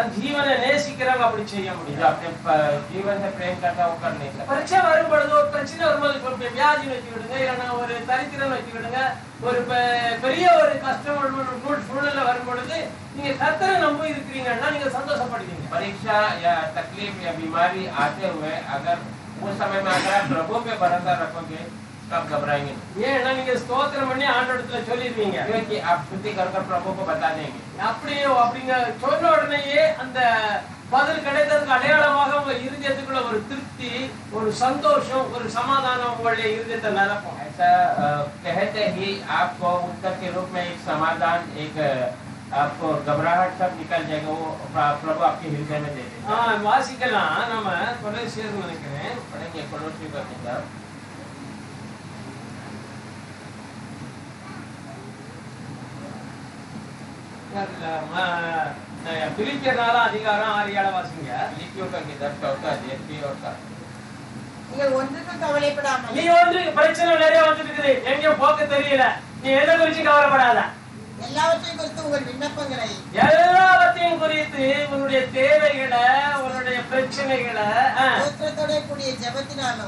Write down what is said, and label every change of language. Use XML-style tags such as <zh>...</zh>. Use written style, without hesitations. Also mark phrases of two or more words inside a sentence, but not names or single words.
<ta>தன் ஜீவனை நேசிக்கிறவங்க அப்படி செய்ய</ta> <hi>जो</hi> <ta>முடியும்.</ta> <hi>अपने जीवन से प्रेम करता है वो कर नहीं सकता।</hi> <ta>பரீட்சை வரும்பொழுது, ஒரு பிரச்சனை வரும்போது, இப்ப வியாதி வச்சுக்கிடுங்க, இல்லைன்னா ஒரு தரித்திரம் வச்சுக்கிடுங்க, ஒரு பெரிய ஒரு கஷ்டம் சூழ்நிலை வரும்பொழுது நீங்க கர்த்தரை நம்பி இருக்கிறீங்கன்னா நீங்க சந்தோஷப்படுவீங்க.</ta> <hi>परीक्षा या तकलीफ या बीमारी आते हुए अगर उस समय में अगर आप प्रभु पे भरोसा रखोगे तब घबराएंगे नहीं।</hi> <ta>ஏன்னா நீங்க ஸ்தோத்திரம் பண்ணி ஆண்டவரிடத்துல சொல்லிடுவீங்க.</ta> <hi>क्योंकि आप स्तुति कर प्रभु को बता देंगे।</hi> <ta>அப்படிங்க சொன்ன உடனேயே அந்த பதில் கிடைத்ததுக்கு அடையாளமாக உங்க இருதயத்துக்குள்ள ஒரு திருப்தி, ஒரு சந்தோஷம், ஒரு சமாதானம் உங்களுடைய இருதயத்தை நிரப்பும்.</ta> <hi>ऐसा कहते ही आपको उत्तर के रूप में एक समाधान, एक आपको घबराहट सब निकल जाएगा, वो प्रभु आपके हृदय में दे देगा।</hi> <ta>வாசிக்கலாம். நம்ம கொலோசியர் நினைக்கிறேன்.</ta> <hi>पढ़ेंगे कोलोसी का किताब</hi> <ta>பிலிப்பியர் 4:6 வாசிங்க.</ta> <hi>फिलिप्पियों का किताब 4 अध्याय 6 और 7।</hi> <ta>நீங்கள் ஒன்றுக்கும் கவலைப்படாமல் நீ ஒன்று பிரச்சனை நிறைய வந்துட்டு இருக்குது, எங்கேயும் போக்க தெரியல, நீ எதை குறிச்சு கவலைப்படாத. எல்லாவற்றையும் குறித்து உங்கள் விண்ணப்பங்களை எல்லாவற்றையும் குறித்து உன்னுடைய தேவைகளை, உன்னுடைய பிரச்சனைகளை ஸ்தோத்திரத்தோட கூடிய ஜெபத்தினாலும்</ta>